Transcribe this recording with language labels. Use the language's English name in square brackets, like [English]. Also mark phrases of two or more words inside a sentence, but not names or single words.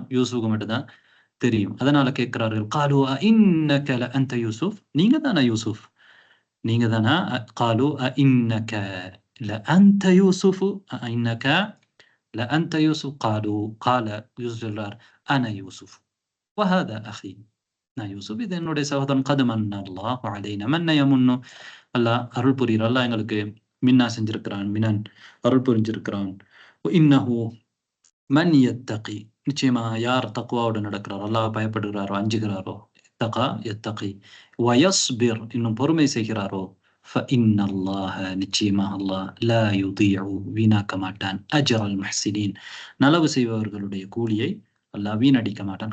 [Tamil] யூசுஃபுக்கு மட்டும்தான் தெரியும் அதனால கேட்கிறார்கள் [Arabic] قالوا إنك لأنت يوسف [Tamil] நீங்க தானா யூசுஃப் நீங்க தானா [Arabic] قالوا إنك لأنت يوسف إنك لأنت يوسف قالوا قال يوسف [Tamil] சொல்றார் [Arabic] أنا يوسف وهذا أخي [Tamil] நான் யூசுப் இது என்னுடைய சகோதரன் [Arabic] قد من الله علينا من يمن [Tamil] அல்லாஹ் அருள் புரிகிறார் அல்லாஹ் எங்களுக்கு மின்னா செஞ்சிருக்கிறான், மினன் அருள் புரிஞ்சிருக்கிறான். [Arabic] إنه من يتق, [Tamil] நிச்சயமா யார் தக்வாவோடு நடக்கிறாரோ, அல்லாஹ் பயப்படுகிறாரோ, அஞ்சுகிறாரோ, [Arabic] تقى يتقي ويصبر, [Tamil] இன்னும் பொறுமை செய்கிறாரோ, ஃபஇன்னல்லாஹ, நிச்சயமாக அல்லாஹ், [Arabic] لا يضيع, [Tamil] வீணாக்க மாட்டான், [Arabic] أجر المحسنين, [Tamil] நலவு செய்பவர்களுடைய கூலியை அல்லாஹ் வீணடிக்க மாட்டான்.